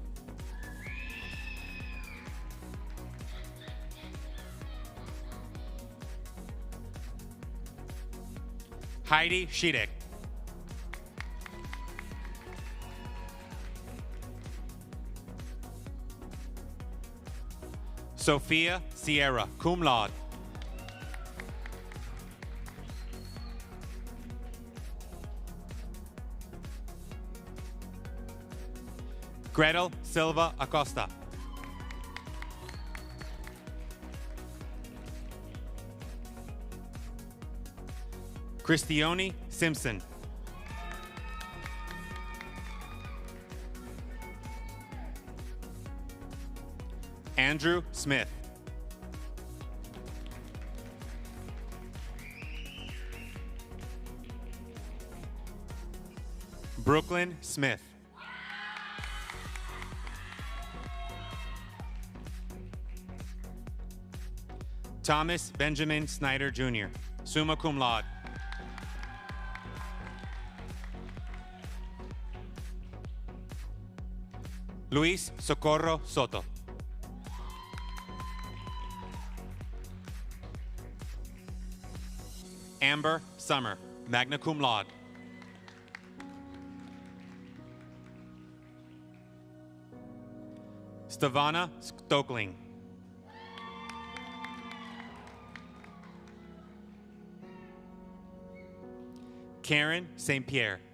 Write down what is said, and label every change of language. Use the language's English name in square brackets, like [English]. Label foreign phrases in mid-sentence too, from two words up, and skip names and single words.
[English] Heidi Schiedek. Sophia Sierra, [Latin] cum laude. [English] Gretel Silva Acosta. Christione Simpson. Andrew Smith. Brooklyn Smith. Thomas Benjamin Snyder Jr., [Latin] summa cum laude. [English] Luis Socorro Soto. Amber Summer, [Latin] magna cum laude. [English] Stavana Stokling. Karen St. Pierre.